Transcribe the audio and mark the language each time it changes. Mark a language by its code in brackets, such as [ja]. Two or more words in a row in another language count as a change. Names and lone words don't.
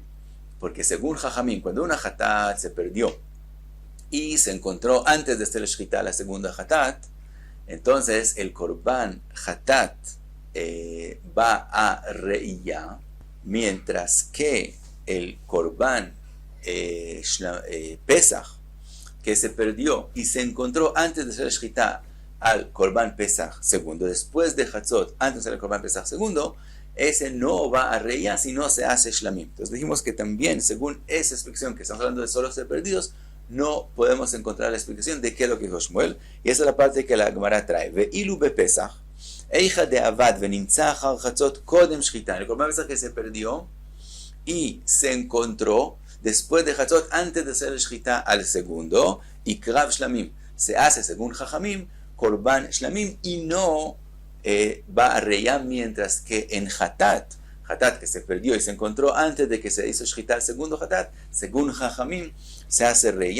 [es] Porque según Jajamim, cuando una hatat se perdió y se encontró antes de hacer el shchita la segunda hatat, entonces el [he] קרבן חטאת [es] va a reiyá, mientras que el [he] קרבן פסח [es] que se perdió y se encontró antes de hacer el shchita al [he] קרבן פסח [es] segundo, después de hatzot, antes de hacer el [he] קרבן פסח [es] segundo, ese no va a reya si no se hace shlamim. Entonces dijimos que también, según esa explicación que estamos hablando de solo ser perdidos, no podemos encontrar la explicación de qué es lo que dijo Shmuel, y esa es la parte que la Gemara trae. [arc] ואילו בפסח איכא דאבד ונמצא אחר חצות קודם שחיטה. [es] El [he] קרבן פסח [es] que se perdió y se encontró después de hatzot, antes de hacer el shchita al segundo, y [he] קרב שלמים, [es] se hace según Jajamim, [he] קרבן שלמים, [es] y no va a reya, mientras que en hatat que se perdió y se encontró antes de que se hizo shchita el segundo hatat, según Jajamim, se hace reya.